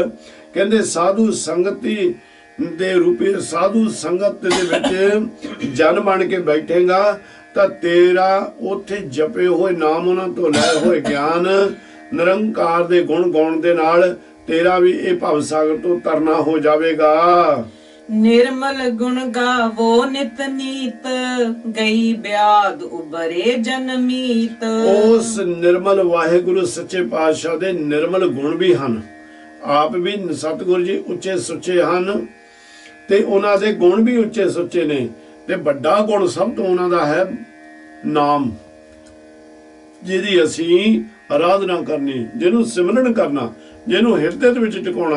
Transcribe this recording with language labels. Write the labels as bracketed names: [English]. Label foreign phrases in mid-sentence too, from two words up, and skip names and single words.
[Punjabi] ਕਹਿੰਦੇ ਸਾਧੂ ਸੰਗਤੀ ਦੇ ਰੂਪੇ, ਸਾਧੂ ਸੰਗਤ ਦੇ ਵਿੱਚ ਜਨ ਬਣ ਕੇ ਬੈਠੇਗਾ ਤਾਂ ਤੇਰਾ ਉੱਥੇ ਜਪੇ ਹੋਏ ਨਾਮ, ਉਹਨਾਂ ਤੋਂ ਲੈ ਹੋਏ ਗਿਆਨ, ਨਿਰੰਕਾਰ ਦੇ ਗੁਣ ਗਾਉਣ ਦੇ ਨਾਲ ਤੇਰਾ ਵੀ ਇਹ ਭਵ ਸਾਗਰ ਤੋਂ ਤਰਨਾ ਹੋ ਜਾਵੇਗਾ। ਨਿਰਮਲ ਗੁਣ ਗਾਵੋ ਨਿਤ ਨੀਤ, ਗਈ ਬਿਆਦ ਉਬਰੇ ਜਨਮੀਤ। ਉਸ ਨਿਰਮਲ ਵਾਹਿਗੁਰੂ ਸੱਚੇ ਪਾਤਸ਼ਾਹ ਦੇ ਨਿਰਮਲ ਗੁਣ ਵੀ ਹਨ। ਆਪ ਵੀ ਸਤਿਗੁਰੂ ਜੀ ਉੱਚੇ ਸੁੱਚੇ ਹਨ ਤੇ ਉਹਨਾਂ ਦੇ ਗੁਣ ਵੀ ਉੱਚੇ ਸੁੱਚੇ ਨੇ। ਤੇ ਵੱਡਾ ਗੁਣ ਸਭ ਤੋਂ ਉਹਨਾਂ ਦਾ ਹੈ ਨਾਮ, ਜਿਹਦੀ ਅਸੀਂ ਆਰਾਧਨਾ ਕਰਨੀ, ਜਿਹਨੂੰ ਸਿਮਰਨ ਕਰਨਾ, ਜਿਹਨੂੰ ਹਿਰਦੇ ਦੇ ਵਿੱਚ ਟਿਕਾਉਣਾ।